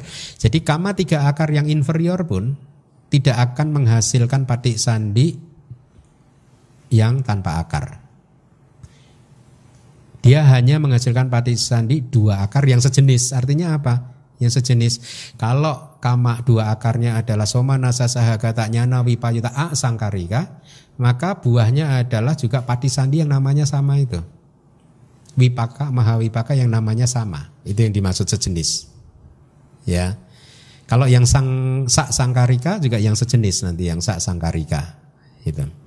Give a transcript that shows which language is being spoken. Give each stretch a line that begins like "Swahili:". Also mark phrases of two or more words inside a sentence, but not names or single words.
Indonesian: Jadi kama tiga akar yang inferior pun tidak akan menghasilkan pati sandi yang tanpa akar. Dia hanya menghasilkan pati sandi dua akar yang sejenis. Artinya apa? Yang sejenis. Kalau kama dua akarnya adalah
Pali: soma nasa sahagata nyana wipayuta sangkarika,
Indonesian: maka buahnya adalah juga pati sandi yang namanya sama itu. Wipaka, mahawipaka yang namanya sama. Itu yang dimaksud sejenis. Ya. Kalau yang
Pali: sak sangkarika
Indonesian: juga yang sejenis nanti, yang
Pali: sak sangkarika.
Indonesian: Gitu.